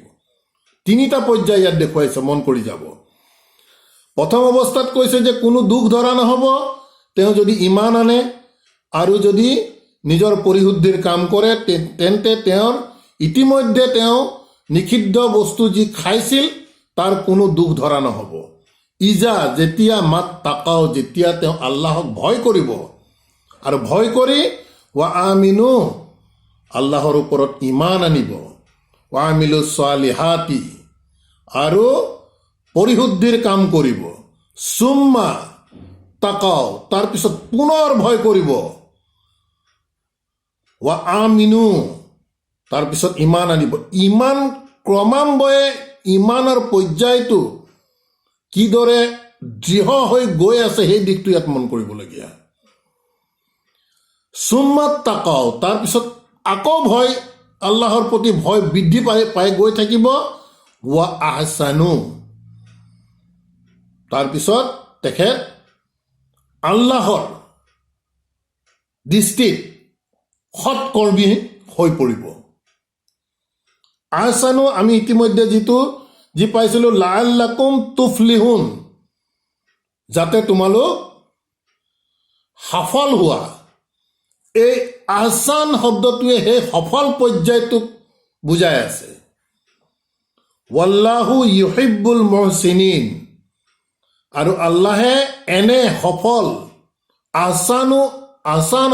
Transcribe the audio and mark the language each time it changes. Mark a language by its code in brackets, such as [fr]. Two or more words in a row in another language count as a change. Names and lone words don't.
[as] তিনিটা পৰ্যায় ইয়াত দেখুৱাইছে, মন কৰি যাব। প্ৰথম অৱস্থাত কৈছে যে কোনো দুখ ধৰা নহ'ব, তেওঁ যদি ইমান আনে আৰু যদি নিজৰ পৰিশুদ্ধিৰ কাম কৰে, তেন্তে তেওঁৰ ইতিমধ্যে তেওঁ নিষিদ্ধ বস্তু যি খাইছিল তাৰ কোনো দুখ ধৰা নহ'ব। ইজা, যেতিয়া [ar] ما اتقوا, [as] যেতিয়া তেওঁ আল্লাহক ভয় কৰিব, আৰু ভয় কৰি [ar] وآمنوا, [as] আল্লাহৰ ওপৰত ইমান আনিব, [ar] وعملوا الصالحات, [as] আৰু পৰিশুদ্ধিৰ কাম কৰিব। [ar] ثم اتقوا, [as] তাৰপিছত পুনৰ ভয় কৰিব, [ar] وآمنوا, [as] তাৰপিছত ইমান আনিব। ইমান ক্ৰমান্বয়ে ইমানৰ পৰ্যায়টো কিদৰে দৃঢ় হৈ গৈ আছে, সেই দিশটো ইয়াত মন কৰিবলগীয়া। [ar] ثم اتقوا, [as] তাৰপিছত আকৌ ভয়, আল্লাহৰ প্ৰতি ভয় বৃদ্ধি পাই গৈ থাকিব। [ar] وأحسنوا, [as] তাৰপিছত তেখেত আল্লাহৰ দৃষ্টিত সৎকৰ্মী হৈ পৰিব। আহসানু আমি ইতিমধ্যে যি পাইছিলোঁ, [ar] لعلكم تفلحون, [as] যাতে তোমালোক সফল হোৱা। এই আহসান শব্দটোৱে সেই সফল পৰ্যায়টোক বুজাই আছে। [ar] والله يحب المحسنين, [as] আৰু আল্লাহে এনে সফল আহসান